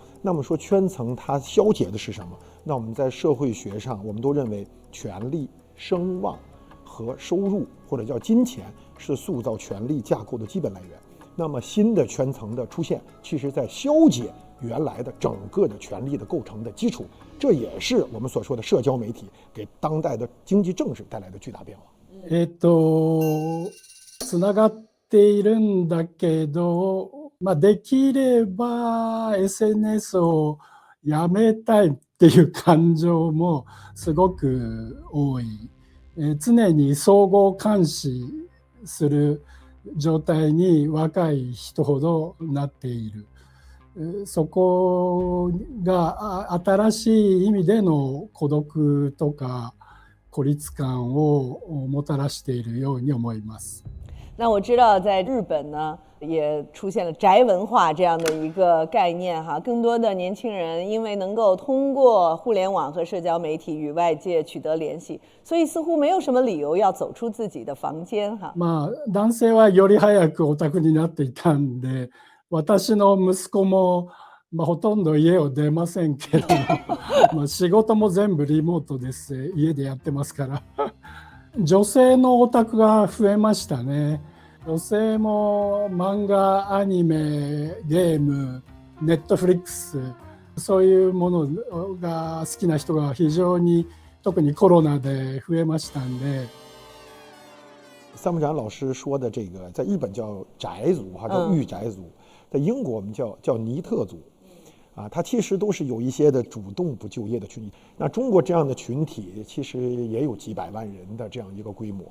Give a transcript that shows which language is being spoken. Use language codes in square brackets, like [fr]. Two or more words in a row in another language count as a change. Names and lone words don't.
[zh] 那么说圈层它消解的是什么？那我们在社会学上，我们都认为权力、声望和收入，或者叫金钱，是塑造权力架构的基本来源。那么新的圈层的出现，其实在消解原来的整个的权力的构成的基础，这也是我们所说的社交媒体给当代的经济政治带来的巨大变化。 [ja] つながっているんだけど、できれば SNS をやめたいっていう感情もすごく多い。常に相互監視する状態に若い人ほどなっている。そこが新しい意味での孤独とか孤立感をもたらしているように思います。 [zh] 那我知道在日本呢，也出现了宅文化这样的一个概念更多的年轻人因为能够通过互联网和社交媒体与外界取得联系，所以似乎没有什么理由要走出自己的房间 [ja] 男性はより早くオタクになっていたんで、私の息子もほとんど家を出ませんけども仕事も全部リモートです。家でやってますから女性のオタクが増えましたね。女性も漫画、アニメ、ゲーム、ネットフリックス、そういうものが好きな人が非常に特にコロナで増えましたんで。 [zh] 三木展老师说的这个，在日本叫宅族哈，叫御宅族，在英国我们叫尼特族，啊，它其实都是有一些的主动不就业的群体。那中国这样的群体其实也有几百万人的这样一个规模。